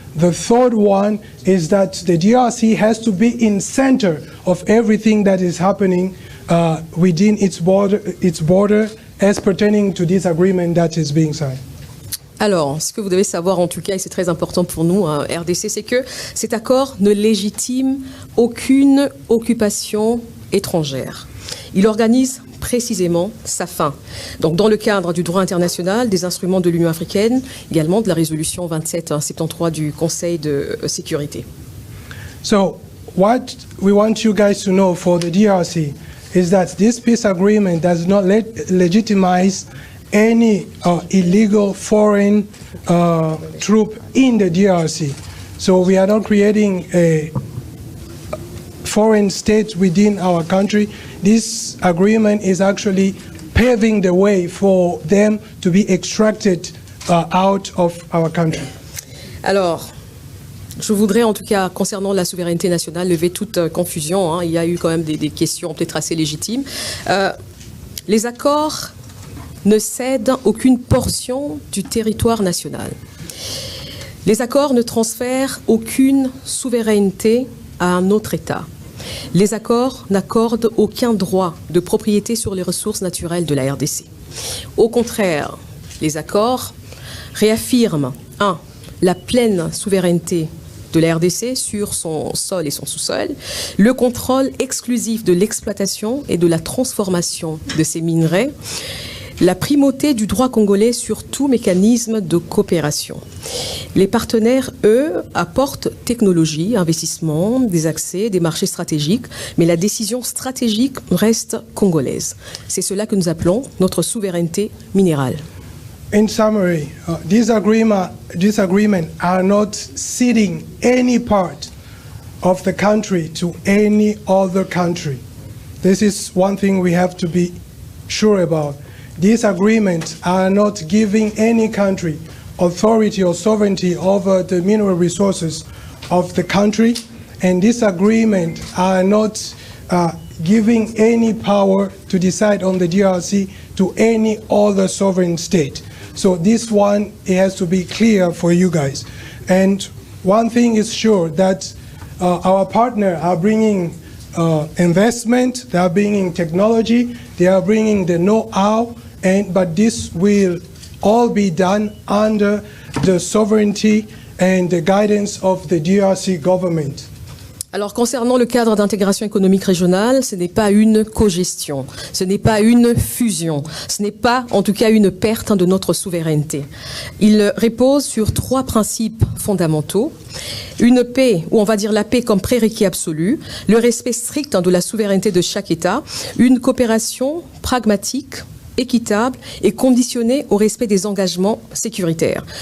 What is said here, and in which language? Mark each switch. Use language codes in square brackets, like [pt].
[en] The third one is that the DRC has to be in center of everything that is happening within its border as pertaining to this agreement that is being signed. [fr] Alors, ce que vous devez savoir en tout cas, et c'est très important pour nous, RDC, c'est que cet accord ne légitime aucune occupation étrangère. Il organise précisément sa fin. Donc, dans le cadre du droit international, des instruments de l'Union africaine, également de la résolution 2773 du Conseil de sécurité. [en] So, what we want you guys to know for the DRC is that this peace agreement does not legitimize any illegal foreign troop in the DRC. So we are not creating a foreign state within our country. This agreement is actually paving the way for them to be extracted out of our country. [fr] Alors, je voudrais en tout cas, concernant la souveraineté nationale, lever toute confusion. Il y a eu quand même des questions peut-être assez légitimes. Les accords ne cèdent aucune portion du territoire national. Les accords ne transfèrent aucune souveraineté à un autre État. Les accords n'accordent aucun droit de propriété sur les ressources naturelles de la RDC. Au contraire, les accords réaffirment 1. La pleine souveraineté de la RDC sur son sol et son sous-sol, le contrôle exclusif de l'exploitation et de la transformation de ces minerais, la primauté du droit congolais sur tout mécanisme de coopération. Les partenaires, eux, apportent technologie, investissement, des accès, des marchés stratégiques, mais la décision stratégique reste congolaise. C'est cela que nous appelons notre souveraineté minérale. [en] In summary, these agreements are not ceding any part of the country to any other country. This is one thing we have to be sure about. These agreements are not giving any country authority or sovereignty over the mineral resources of the country, and this agreement are not giving any power to decide on the DRC to any other sovereign state. So this one, it has to be clear for you guys. And one thing is sure, that our partner are bringing investment, they are bringing technology, they are bringing the know-how, but this will all be done under the sovereignty and the guidance of the DRC government. [fr] Alors, concernant le cadre d'intégration économique régionale, ce n'est pas une cogestion, ce n'est pas une fusion, ce n'est pas, en tout cas, une perte de notre souveraineté. Il repose sur 3 principes fondamentaux. Une paix, ou on va dire la paix comme prérequis absolu, le respect strict de la souveraineté de chaque État, une coopération pragmatique, équitable et conditionné au respect des engagements sécuritaires.